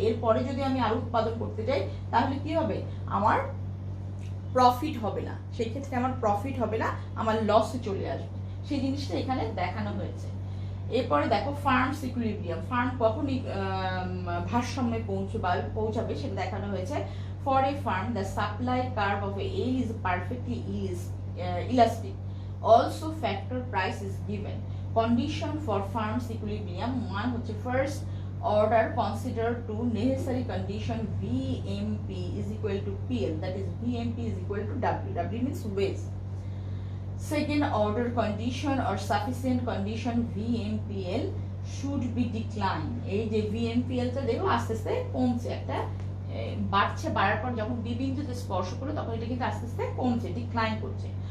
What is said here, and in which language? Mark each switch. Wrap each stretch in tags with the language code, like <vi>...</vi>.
<bn>এরপরে যদি আমি আরো উৎপাদন করতে যাই তাহলে কি হবে, আমার প্রফিট হবে না, সেই ক্ষেত্রে আমার প্রফিট হবে না, আমার লসে চলে আসবে, সেই জিনিসটা এখানে দেখানো হয়েছে। এরপরে দেখো ফার্মস ইকুইলিব্রিয়াম, ফার্ম কখনই ভারসাম্যে পৌঁছাবে সেটা দেখানো হয়েছে।</bn> <en>For a firm the supply curve of a L is perfectly elastic, also factor price is given. Condition for firms equilibrium, one হচ্ছে first order consider two necessary condition VMP is equal to PL, that is VMP is equal to W. W means waste. Second order condition or sufficient condition VMPL should be declined.</en> <bn>এই যে VMPL টা দেখো আস্তে আস্তে কমছে, একটা বাড়ছে, বাড়ার পর যখন বি বিন্দুতে স্পর্শ করলো তখন এটা কিন্তু আস্তে আস্তে কমছে, ডিক্লাইন করছে।</bn>